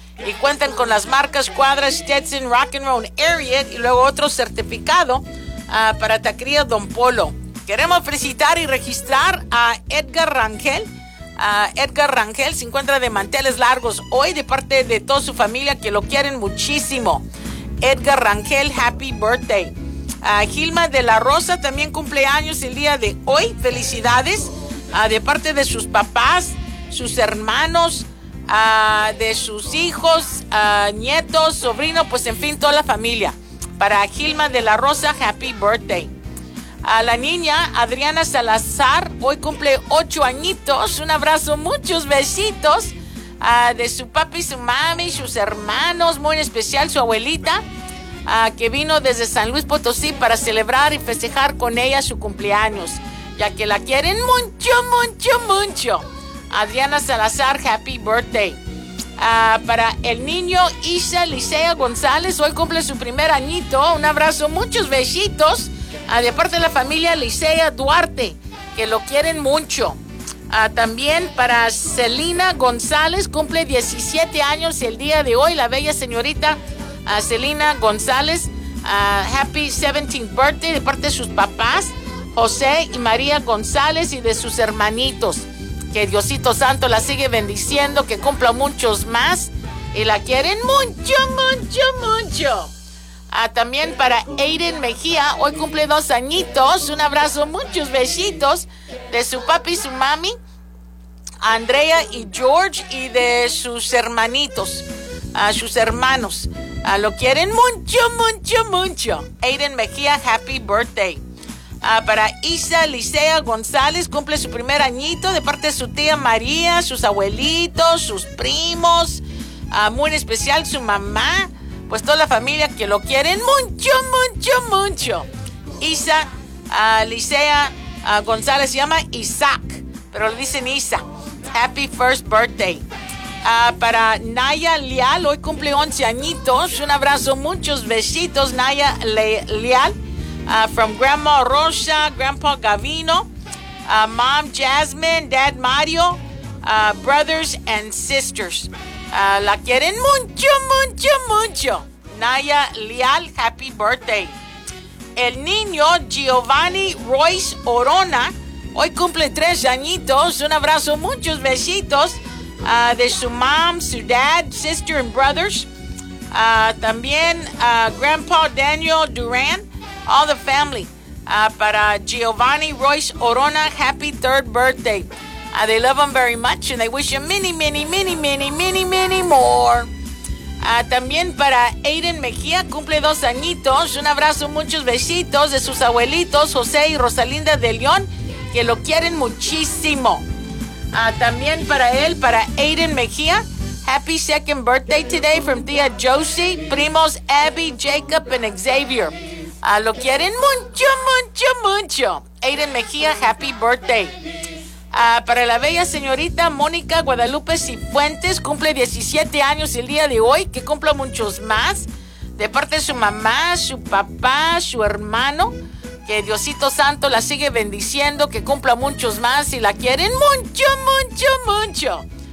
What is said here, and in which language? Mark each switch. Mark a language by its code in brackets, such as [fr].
[es] Y cuentan con las marcas Cuadra, Stetson, Rock and Roll, Ariat y luego otro certificado para taquería Don Polo. Queremos felicitar y registrar a Edgar Rangel. Edgar Rangel se encuentra de manteles largos hoy de parte de toda su familia que lo quieren muchísimo. [en] Edgar Rangel, happy birthday. [es] Gilma de la Rosa también cumple años el día de hoy. Felicidades de parte de sus papás, sus hermanos, de sus hijos, nietos, sobrinos, pues en fin, toda la familia. Para Gilma de la Rosa, [en] happy birthday. [es] A la niña Adriana Salazar, hoy cumple 8 añitos. Un abrazo, muchos besitos de su papi, su mami, sus hermanos, muy en especial su abuelita, que vino desde San Luis Potosí para celebrar y festejar con ella su cumpleaños, ya que la quieren mucho, mucho, mucho. [en] Adriana Salazar, happy birthday. [es] Para el niño Isa Licea González, hoy cumple su primer añito. Un abrazo, muchos besitos. De parte de la familia Licea Duarte, que lo quieren mucho. También para Celina González, cumple 17 años el día de hoy, la bella señorita Celina González. [en] Happy 17th birthday [es] de parte de sus papás, José y María González, y de sus hermanitos. Que Diosito Santo la sigue bendiciendo, que cumpla muchos más. Y la quieren mucho, mucho, mucho. También para Aiden Mejía, hoy cumple 2 añitos, un abrazo, muchos besitos de su papi y su mami, Andrea y George, y de sus hermanitos, sus hermanos, lo quieren mucho, mucho, mucho. [en] Aiden Mejía, happy birthday. [es] Para Isa Licea González, cumple su primer añito de parte de su tía María, sus abuelitos, sus primos, muy en especial su mamá, pues toda la familia que lo quieren mucho, mucho, mucho. Isa Licea González, se llama Isaac, pero le dicen Isa. [en] Happy first birthday. [es] Para Naya Leal, hoy cumple 11 añitos. Un abrazo, muchos besitos, Naya Leal. [en] From Grandma Rosa, Grandpa Gavino, Mom Jasmine, Dad Mario, brothers and sisters. [es] La quieren mucho, mucho, mucho. [en] Naya Leal, happy birthday. [es] El niño Giovanni Royce Orona, hoy cumple 3 añitos. Un abrazo, muchos besitos de su mom, su dad, [en] sister and brothers. También Grandpa Daniel Duran, all the family. Para Giovanni Royce Orona, happy 3rd birthday. They love him very much, and they wish him many, many, many, many, many, many more. [es] También para Aiden Mejía, cumple 2 añitos. Un abrazo, muchos besitos de sus abuelitos, José y Rosalinda de León, que lo quieren muchísimo. También para él, para Aiden Mejía, [en] happy 2nd birthday today from [es] tía Josie, primos Abby, Jacob, and Xavier. Lo quieren mucho, mucho, mucho. [en] Aiden Mejía, happy birthday. [es] Para la bella señorita Mónica Guadalupe Cifuentes, cumple 17 años el día de hoy, que cumpla muchos más, de parte de su mamá, su papá, su hermano, que Diosito Santo la sigue bendiciendo, que cumpla muchos más y la quieren mucho, mucho, mucho.